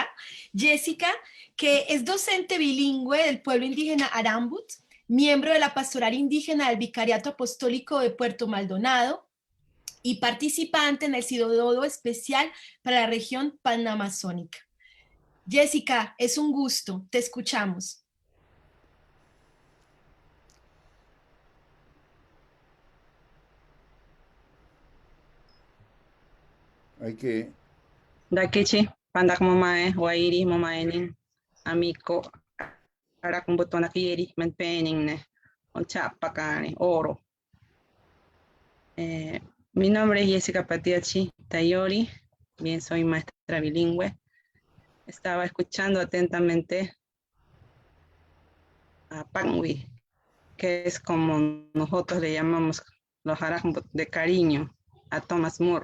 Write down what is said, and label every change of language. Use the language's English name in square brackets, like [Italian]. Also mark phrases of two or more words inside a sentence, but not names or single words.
[Spanish] Jessica, que es docente bilingüe del pueblo indígena Arambut, miembro de la Pastoral Indígena del Vicariato Apostólico de Puerto Maldonado y participante en el Sínodo Especial para la región panamazónica. Jessica, es un gusto, te escuchamos. Hay que... [Amarakaeri] Dakichi, pandak mamae, wairi mamaenin, amico, arakumbutona kieri, menpening, onchapacane, oro. [Spanish] Mi nombre es Jessica Patiachi Tayori, bien soy maestra bilingüe. Estaba escuchando atentamente a Pangui, que es como nosotros le llamamos los Arambut de cariño, a Thomas Moore.